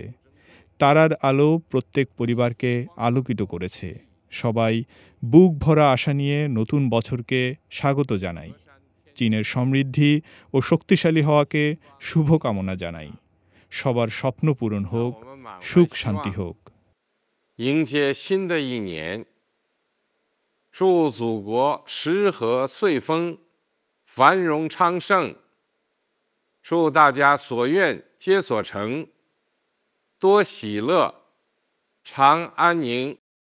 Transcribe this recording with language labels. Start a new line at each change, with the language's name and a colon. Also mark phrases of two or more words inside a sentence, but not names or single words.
Bangla: তারার আলো প্রত্যেক পরিবারকে আলোকিত করেছে। সবাই বুক ভরা আশা নিয়ে নতুন বছরকে স্বাগত জানাই। চীনের সমৃদ্ধি ও শক্তিশালী হওয়াকে শুভকামনা জানাই। সবার স্বপ্ন পূরণ হোক, সুখ শান্তি হোক।
Chinese: 迎接新的一年，祝祖国时和岁丰，繁荣昌盛。祝大家所愿皆所成，多喜乐，常安宁。